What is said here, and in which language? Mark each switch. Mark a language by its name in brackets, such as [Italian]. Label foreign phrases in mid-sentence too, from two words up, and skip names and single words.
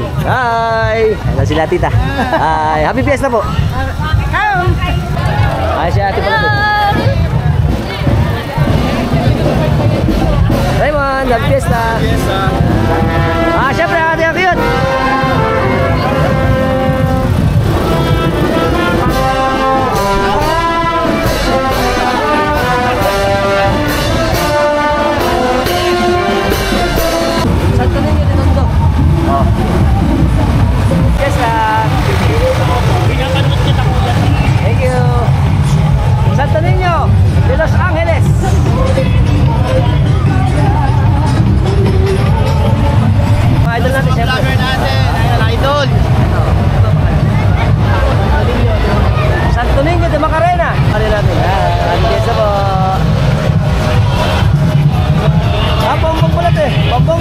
[Filipino] Hi! Ayan sila tita. Hi! [English] Happy Fiesta [Filipino] po! Hi, si ate pala po. Raymond, [English] Happy Fiesta! [Filipino] Siyempre, ate ang cute! Santo Niño de Tondo. Oh. Fiesta. [English] Thank you. [Filipino] Santo Niño de Los Angeles. Mga idol natin siyempre. Idol. Santo Niño de Macarena. Ano natin? Fiesta po. Bongbong pala ito eh. Bongbong.